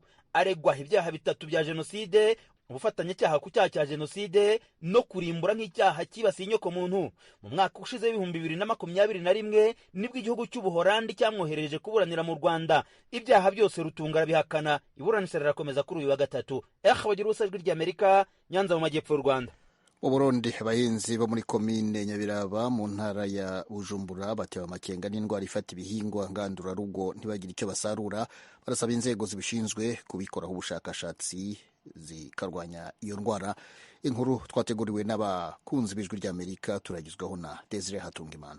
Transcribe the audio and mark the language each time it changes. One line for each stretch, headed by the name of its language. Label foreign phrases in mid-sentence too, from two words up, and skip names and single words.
Kinyarwanda: Aregwa ibyaha bitatu bya Jenoside, ubufatanyacyaha ku cyaha cya Jenoside no kurimbura nk'icyaha kibasiye inyoko muntu. Mu mwaka ushize 2021 nibwo igihugu cy'Ubuholandi cyamwohereje kuburanira mu Rwanda. Ibyaha byose Rutunga arabihakana. Iburanisha rirakomeza kuri uyu wa gatatu. Bagira ubusa ijwi ry'Amerika, Nyanza mu majyepfo y'u Rwanda.
Rundi: Mu Burundi abahinzi bo muri komine Nyabiraba mu ntara ya Bujumbura batewe amakenga n'indwara ifata ibihingwa ngandurarugo ntibagire icyo basarura. Barasaba inzego zibishinzwe kubikoraho ubushakashatsi zikarwanya iyo ndwara. Inkuru twateguriwe n'abakunzi b'Ijwi ry'Amerika, turagizwaho na Desire Hatungimana.